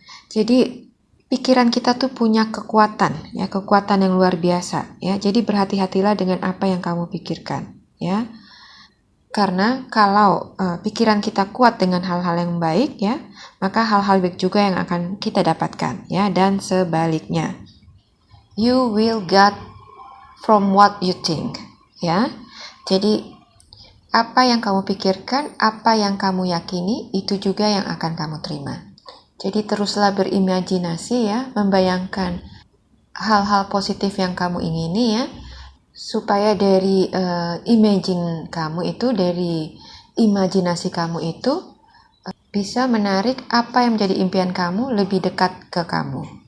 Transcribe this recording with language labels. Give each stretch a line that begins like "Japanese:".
Indonesian: Jadi pikiran kita tuh punya kekuatan, ya, kekuatan yang luar biasa, ya. Jadi berhati-hatilah dengan apa yang kamu pikirkan, ya. Karena kalau pikiran kita kuat dengan hal-hal yang baik, ya, maka hal-hal baik juga yang akan kita dapatkan, ya, dan sebaliknya.
English: You will get from what you think, ya.
Indonesian: Jadi apa yang kamu pikirkan, apa yang kamu yakini, itu juga yang akan kamu terima. Jadi teruslah berimajinasi, ya, membayangkan hal-hal positif yang kamu ingini, ya, supaya dari imagine kamu itu, dari imajinasi kamu itu bisa menarik apa yang menjadi impian kamu lebih dekat ke kamu.